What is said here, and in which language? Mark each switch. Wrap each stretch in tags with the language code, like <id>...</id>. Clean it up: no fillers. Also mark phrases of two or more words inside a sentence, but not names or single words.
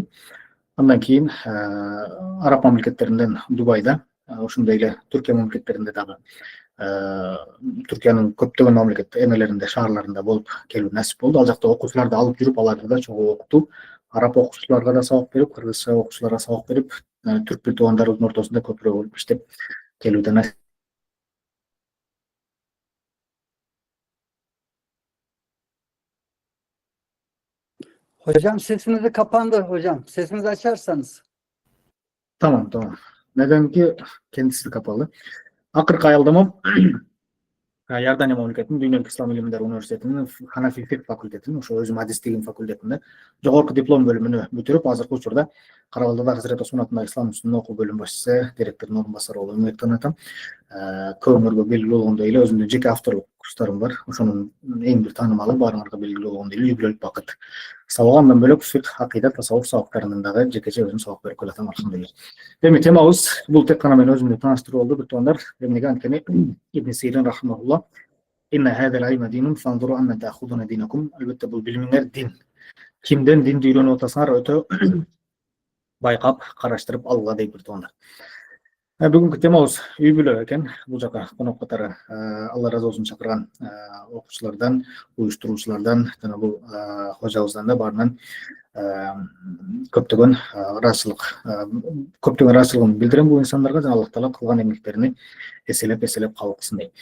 <ky>Андан кийин араб мамлекеттеринден Дубайда, ошондой эле Түркия мамлекеттеринде дагы Түркиянын көптөгөн мамлекет эмелеринде, шаарларында болуп келүү насип болду. Ал жакта окуучуларды алып жүрүп, аларды да чогуу окутуу, араб окуучуларга да сабак берип, кыргызча окуучуларга сабак берип, түрк бир туугандарыбыздын ортосунда көпүрөөк болуп иштеп келүүдө насип.</ky> <tr>Hocam sesinizi kapandı hocam. Sesinizi açarsanız. Tamam. Nedenki kendisi kapalı.</tr> <ky>Акыркы аялдамам Иордания мамлекетинин Дүйнөлүк ислам илимдери университетинин Ханафи фик факультетинин, ошо өзүм адистигим факультетинде жогорку диплом бөлүмүнө бүтүрүп, азыркы учурда Карабалдада Хазирет Осмон атындагы ислам үстүнөн окуу бөлүм башчысы, директордун орун басары болуп эмгектенип атам. Көбүңөргө белгилүү болгондой эле өзүмдүн жеке авторлук курстарым бар. Ошонун эң бир таанымалы, баарыңарга белгилүү болгондой эле үй бүлөлүк бакыт сабагы, андан бөлөк фик, акыйда, тасаввуф сабактарынан дагы жекече өзүм сабак берип келатам, алхамдулилlah. Эми темабыз бул тек гана мен өзүмдү тааныштыруу болду, бир туугандар. Эмнеге анткени Ибн Сирин рахимахуллах</ky> <ar>إن هذا العلم دين فانظروا عمن تأخذون دينكم.</ar> <ky>Албатта бул билимиңер дин. Кимден динди үйрөнүп атасыңар өтө байкап, караштырып алууга дейт бир туугандар. Бүгүнкү темабыз үй бүлө экен. Бул жака конок катары Алла разы болсун чакырган окуучулардан, уюштуруучулардан жана бул хожабыздан да баарынан көптөгөн ыраазычылыгын билдирем бул инсандарга, жана Аллах Таала кылган эмгектерини эселеп кабыл кылсын дейт.</ky>